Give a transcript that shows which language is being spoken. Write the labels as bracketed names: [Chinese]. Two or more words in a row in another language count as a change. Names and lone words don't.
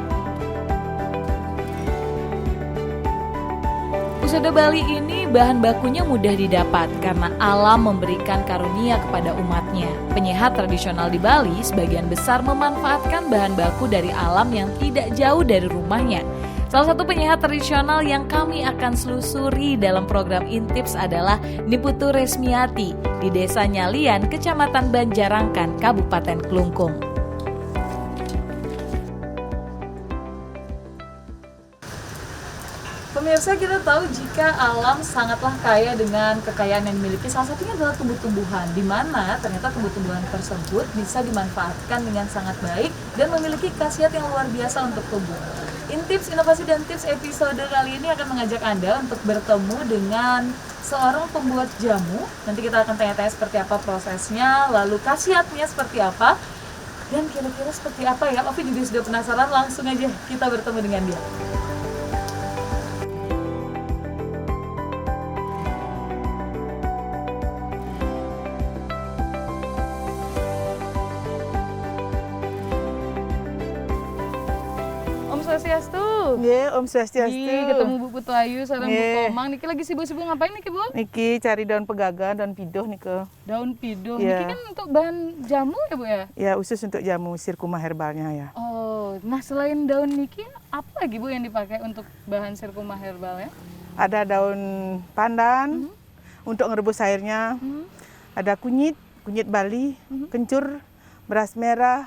[Indonesian] Usada Bali ini bahan bakunya mudah didapat karena alam memberikan karunia kepada umatnya. Penyehat tradisional di Bali sebagian besar memanfaatkan bahan baku dari alam yang tidak jauh dari rumahnya. Salah satu penyehat tradisional yang kami akan selusuri dalam program Intips adalah Niputu Resmiati di Desa Nyalian, Kecamatan Banjarangkan, Kabupaten Klungkung. Pemirsa, kita tahu jika alam sangatlah kaya dengan kekayaan yang dimiliki, salah satunya adalah tumbuh-tumbuhan, di mana ternyata tumbuh-tumbuhan tersebut bisa dimanfaatkan dengan sangat baik dan memiliki khasiat yang luar biasa untuk tubuh. Intips, Inovasi dan Tips episode kali ini akan mengajak Anda untuk bertemu dengan seorang pembuat jamu. Nanti kita akan tanya-tanya seperti apa prosesnya, lalu khasiatnya seperti apa, dan kira-kira seperti apa ya. Ovi juga sudah penasaran, langsung aja kita bertemu dengan dia. Swastiastu. Nggih, Om Swastiastu. Ketemu Bu Putu Ayu sareng Bu Komang. Niki lagi sibuk-sibuk ngapain niki, Bu? Niki cari daun pegagan, daun pidoh niki. Daun pidoh. Niki kan untuk bahan jamu ya, Bu ya? Ya, khusus untuk jamu sirkuma herbalnya ya. Oh, nah selain daun niki apa lagi, Bu, yang dipakai untuk bahan sirkuma herbalnya? Ada daun pandan untuk ngerebus airnya. Ada kunyit Bali, kencur, beras merah.